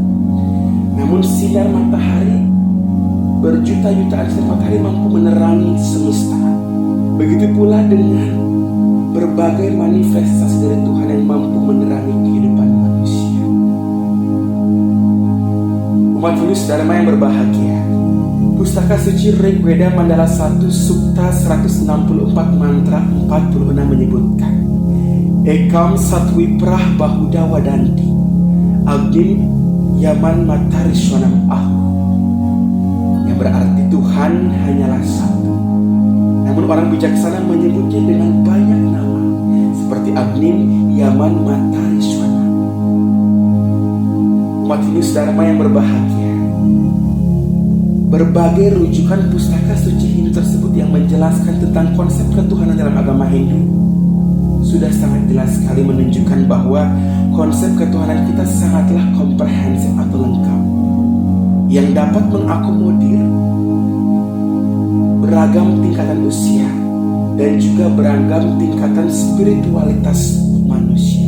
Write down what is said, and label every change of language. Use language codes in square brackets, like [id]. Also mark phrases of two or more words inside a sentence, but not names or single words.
[id] Namun sinar matahari, berjuta-jutaan sinar matahari mampu menerangi semesta. Begitu pula dengan berbagai manifestasi dari Tuhan yang mampu menerangi kehidupan manusia. Umat Hindu Dharma yang berbahagia, Pustaka Suci Rig Veda Mandala 1 Sukta 164 Mantra 46 menyebutkan, [sa] एकं सद्विप्राः बहुधा वदन्ति अग्निं यमं मातरिश्वानम् आहुः, [id] yang berarti Tuhan hanyalah satu. Namun orang bijaksana menyebutnya dengan banyak nama, seperti [sa] अग्निं यमं मातरिश्वानम्. [id] Umat Hindu Dharma yang berbahagia, berbagai rujukan pustaka suci Hindu tersebut yang menjelaskan tentang konsep ketuhanan dalam agama Hindu sudah sangat jelas sekali menunjukkan bahwa konsep ketuhanan kita sangatlah komprehensif atau lengkap, yang dapat mengakomodir beragam tingkatan usia dan juga beragam tingkatan spiritualitas manusia.